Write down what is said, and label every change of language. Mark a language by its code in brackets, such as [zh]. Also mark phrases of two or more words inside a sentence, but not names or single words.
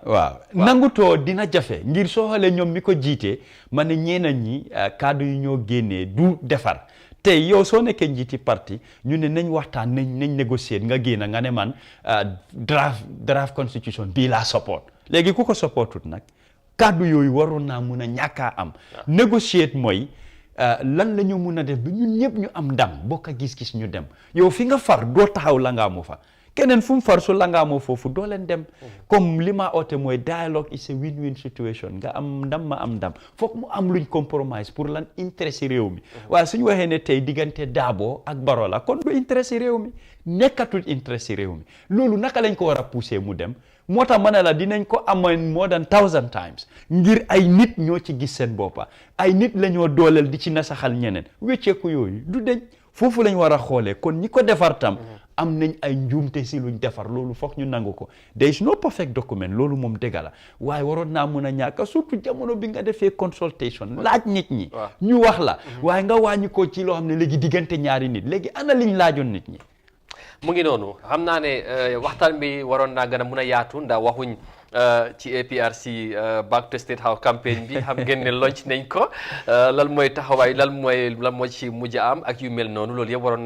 [wo] waaw nangutoo dina jafe ngir soo xoolee ñoom mi ko jiite ma ne ñeneen ñi kaddu yu ñoo génnee du defar tey yow soo nekkee njiiti parti ñu ne nañ waxtaan nañ négocier nga génn nga ne man [en] draft constitution [wo] bii laa support léegi ku ko supportut nag kaddu yooyu waroon naa mun a ñàkkaa am. négocier mooy. lan la ñu mun a def bi ñun ñëpp ñu am ndam bokk a gis-gis ñu dem yow fi nga far doo taxaw la ngaa mu fa keneen fu mu far su la ngaa moo foofu doo leen dem comme li ma oote mooy [en] dialogue is a win-win [wo] situation nga am ndam ma am ndam foog mu am luñ compromise pour lan intérêt réew mi waaye suñu waxee ne tey diggante Darboe ak Barrow la kon du intérêt réew mi nekkatul intérêt réew mi loolu naka lañ ko war a pousser mu dem moo tax ma ne la dinañ ko amoon [en] more than 1000 times [wo] ngir ay nit ñoo ci gis seen boppa ay nit la ñoo dooleel di ci nasaxal ñeneen wecceeku yooyu du deñ foofu lañ war a xoolee kon ñi ko defar tam am nañ ay njuumte si luñ defar loolu foog ñu nangu ko [en] there is no perfect document [wo] loolu moom dëgg la waaye waroon naa mun a ñàkk surtout jamono bi nga defee consultation laaj nit ñi ñu wax la waaye nga wàññi ko ci loo xam ne léegi diggante ñaari nit léegi ana liñ laajoon nit ñi mu ngi noonu xam naa ne waxtaan bi waroon naa gën a mun a yaatu ndax waxuñ ci APRC Back to State House campaign bi xam ngeen ne launch nañ ko lan mooy taxawaay lan moo ci mujj am ak yu mel noonu loolu yëpp waroon